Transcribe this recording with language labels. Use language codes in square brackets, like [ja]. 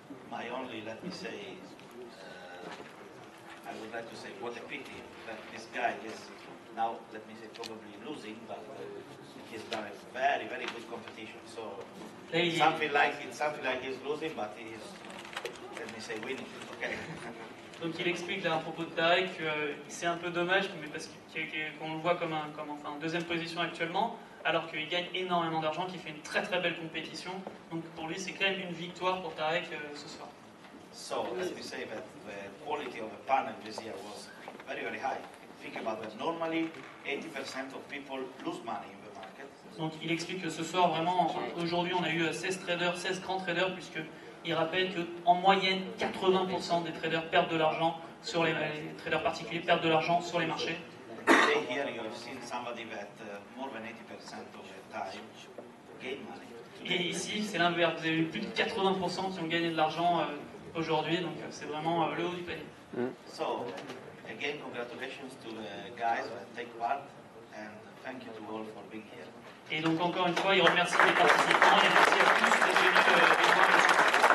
[en] My only, let me say, I would like to say what a pity that this guy is now, let me say, probably losing, but he's done a very, very good competition. So something like he's losing, but he is, let me say, winning. Okay. [fr] Donc il explique là à propos de Tarek que c'est un peu dommage, mais parce qu'on le voit comme en deuxième position actuellement, alors qu'il gagne énormément d'argent, qu'il fait une très très belle compétition. Donc pour lui, c'est quand même une victoire pour Tarek ce soir. [en] So let me say that the quality of the panel this year was very, very high. Think about that. Normally, 80% of people lose money in the market. [fr] Donc il explique que ce soir, vraiment, aujourd'hui on a eu 16 grands traders, puisqu'il rappelle qu'en moyenne, 80% des traders perdent de l'argent sur les traders particuliers perdent de l'argent sur les marchés. [en] Today here you have seen somebody that more than 80% of the time gain money. [fr] Et ici, c'est l'inverse. Vous avez eu plus de 80% qui ont gagné de l'argent aujourd'hui, donc c'est vraiment le haut du panier. [en] So, again, congratulations to the guys that take part, and thank you to all for being here. [fr] Et donc encore une fois, il remercie les participants et merci à tous d'être venus les voir le soir.